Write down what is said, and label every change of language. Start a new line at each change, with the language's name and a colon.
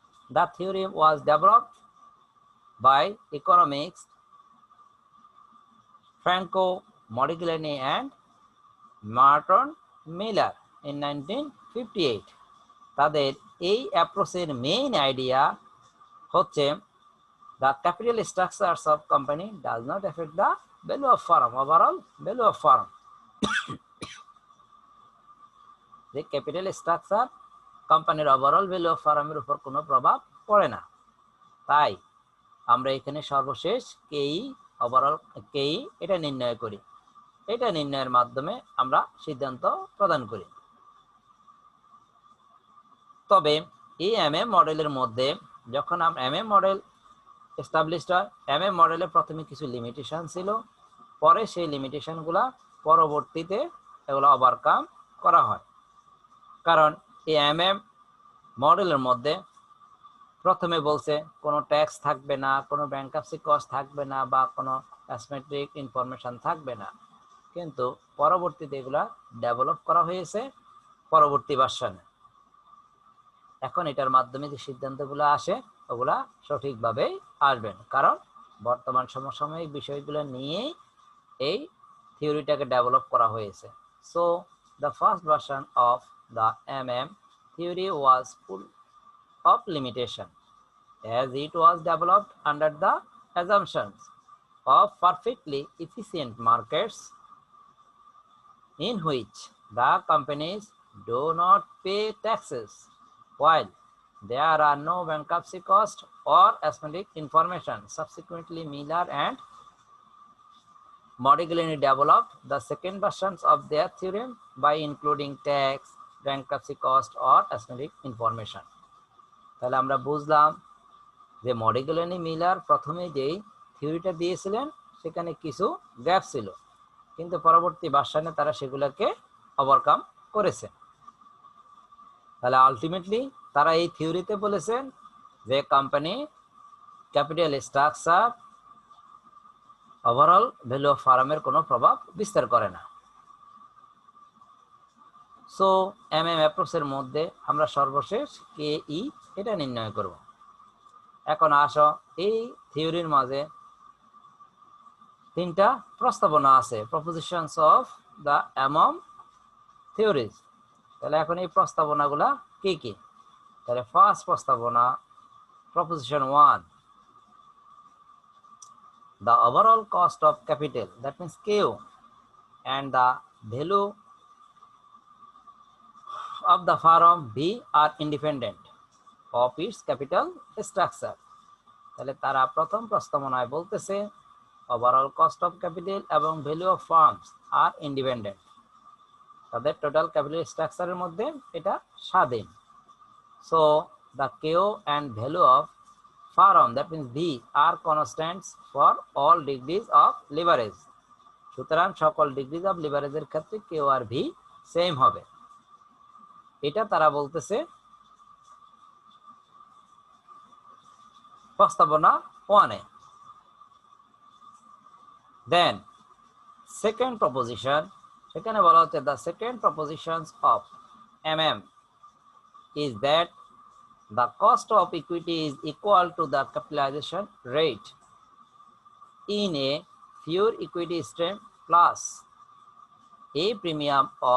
English: The theorem was developed by economics Franco Modigliani and Martin Miller in 1958.
Bangla: তাদের এই অ্যাপ্রোচের main idea হচ্ছে
English: the capital structures of company does not affect the value of firm, overall value of firm. The capital structure
Bangla: কোম্পানির overall value of ফার্মের উপর কোনো প্রভাব পড়ে না। তাই আমরা এখানে সর্বশেষ কেই, ওভারঅল কেই এটা নির্ণয় করি। এটা নির্ণয়ের মাধ্যমে আমরা সিদ্ধান্ত প্রদান করি। তবে এই এমএম মডেলের মধ্যে যখন আমরা এমএম মডেল এস্টাবলিশড হয়, এমএম মডেলে প্রথমে কিছু লিমিটেশন ছিল, পরে সেই লিমিটেশনগুলা পরবর্তীতে এগুলো ওভারকাম করা হয়। কারণ এই এমএম মডেলের মধ্যে প্রথমে বলছে কোনো ট্যাক্স থাকবে না, কোনো ব্যাংকারসি কস্ট থাকবে না, বা কোনো অ্যাসমেট্রিক ইনফরমেশন থাকবে না, কিন্তু পরবর্তীতে এগুলা ডেভেলপ করা হয়েছে পরবর্তী ভার্সনে। এখন এটার মাধ্যমে যে সিদ্ধান্তগুলো আসে ওগুলা সঠিকভাবেই আসবেন, কারণ বর্তমান সমসাময়িক বিষয়গুলো নিয়েই এই থিওরিটাকে ডেভেলপ করা হয়েছে।
English: So the first version of the MM theory was full of limitation, as it was developed under the assumptions of perfectly efficient markets in which the companies do not pay taxes, while there are no bankruptcy costs or asymmetric information. Subsequently, Miller and Modigliani developed the second versions of their theorem by including tax, bankruptcy cost or asymmetric information.
Bangla: তাহলে আমরা বুঝলাম যে মডিগ্লিয়ানি Miller প্রথমে যেই থিওরিটা দিয়েছিলেন সেখানে কিছু গ্যাপ ছিল, কিন্তু পরবর্তী ভার্সনে তারা সেগুলোকে ওভারকাম করেছে। তাহলে আলটিমেটলি তারা এই থিওরিতে বলেছেন যে company capital structure overall value of ফার্মের কোনো প্রভাব বিস্তার করে না। সো এমএম অ্যাপ্রোচের মধ্যে আমরা সর্বশেষ কে ই এটা নির্ণয় করব। এখন আসো এই থিওরির মাঝে তিনটা প্রস্তাবনা আছে,
English: Propositions of the MM theories.
Bangla: তাহলে এখন এই প্রস্তাবনাগুলা কি কি? তাহলে ফার্স্ট প্রস্তাবনা,
English: Proposition 1, the overall cost of capital, that means Q, and the value of the firm B are independent of its capital structure.
Bangla: তাহলে তারা প্রথম প্রস্তাবনায় বলতেছে ওভারঅল কস্ট অফ ক্যাপিটাল এবং value of farms আর independent, তাদের total capital স্ট্রাকচারের মধ্যে এটা স্বাধীন।
English: So the KO and value of firm, that means V, are constants for all degrees of leverage.
Bangla: সুতরাং সকল ডিগ্রিজ অফ লিভারেজের ক্ষেত্রে কেও আর ভি সেম হবে, এটা তারা বলতেছে প্রস্তাবনা 1-এ।
English: then second proposition,
Bangla: সেখানে বলা হচ্ছে
English: the second propositions of MM is that the cost of equity is equal to the capitalization rate in a pure equity stream plus a premium